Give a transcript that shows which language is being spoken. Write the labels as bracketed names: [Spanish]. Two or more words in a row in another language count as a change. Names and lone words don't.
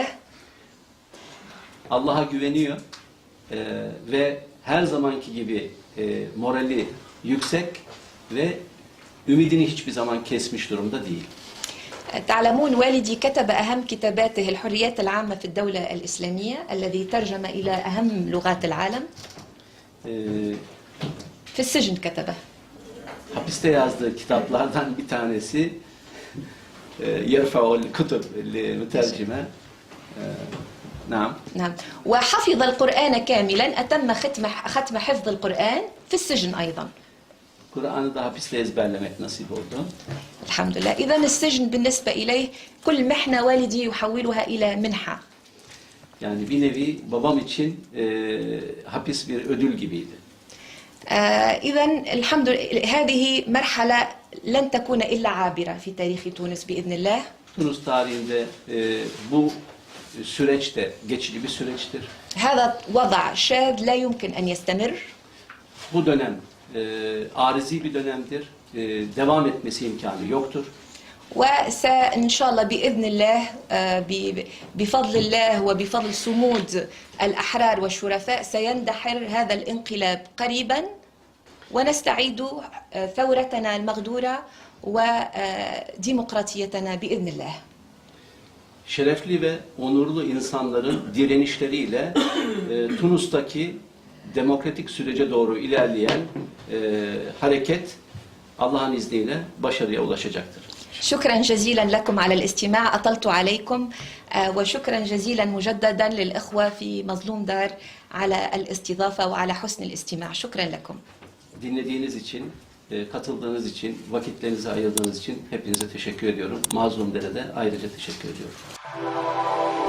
[Turkish] Allah'a güveniyor ve her zamanki gibi morali yüksek ve ümidini hiçbir zaman kesmiş durumda değil. [Arabic] تعلمون والدي كتب أهم كتاباته الحريات العامة في الدولة الإسلامية الذي ترجم إلى أهم لغات العالم. في السجن كتبه. [Turkish] Hapiste yazdığı kitaplardan bir tanesi Yerfa'ul Kutub Mütercime, [Arabic] نعم. نعم. وحفظ القرآن كاملا، أتم ختم حفظ القرآن في السجن أيضا. [Turkish] Kur'an'ı da hapiste ezberlemek nasip oldu. [Arabic] الحمد لله. إذا السجن بالنسبة إليه كل محنة والدي يحولها إلى منحة. [Turkish] Yani bir nevi babam için hapis bir ödül gibiydi. [Arabic] إذا الحمد لله هذه مرحلة لن تكون إلا عابرة في تاريخ تونس بإذن الله. [Turkish] Tunus tarihinde bu süreç de geçici bir süreçtir. [Arabic] هذا وضع شاذ لا يمكن أن يستمر. [Turkish] Bu dönem arizi bir dönemdir. Devam etmesi imkanı yoktur. [Arabic] وإن شاء الله بإذن الله بفضل الله وبفضل صمود الأحرار والشرفاء سيندحر هذا الانقلاب قريبا ونستعيد ثورتنا المغدورة وديمقراطيتنا بإذن الله. [Turkish] Şerefli ve onurlu insanların direnişleriyle Tunus'taki demokratik sürece doğru ilerleyen hareket Allah'ın izniyle başarıya ulaşacaktır. [Arabic] شكرا جزيلا لكم على الاستماع، أطلت عليكم، وشكرا جزيلا مجددا للإخوة في مظلوم دار على الاستضافة وعلى حسن الاستماع. شكرا لكم. [Turkish] Dinlediğiniz için, katıldığınız için, vakitlerinizi ayırdığınız için hepinize teşekkür ediyorum. Mazlum Dere'de ayrıca teşekkür ediyorum.